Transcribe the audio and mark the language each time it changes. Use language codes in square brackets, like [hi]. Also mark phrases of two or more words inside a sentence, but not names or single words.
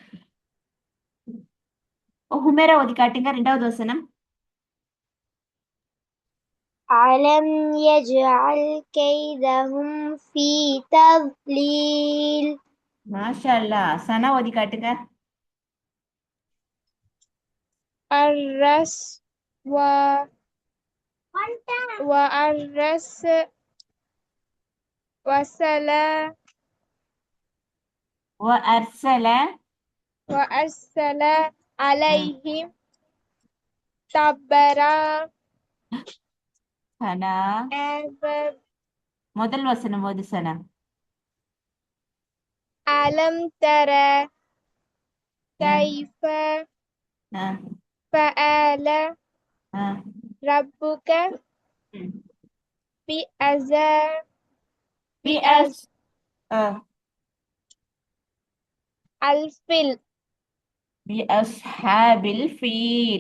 [ta] ஹுமேரா ஓதி காட்டுங்க ரெண்டாவது வசனம். [ar] ألم يجعل كيدهم في تضليل. ما شاء الله. [ta] சனா ஓதி காட்டுங்க. [ar] الرس و وأرس وسلا وأرسل وأرسل عليهم طبرا [ta] சனா முதல் வசனம் ஓது சனா. [ar] ألم ترى كيف ஆ, فعل ஆ, ربك ம். بأصحاب பிஎஸ் الفيل بأصحاب الفيل.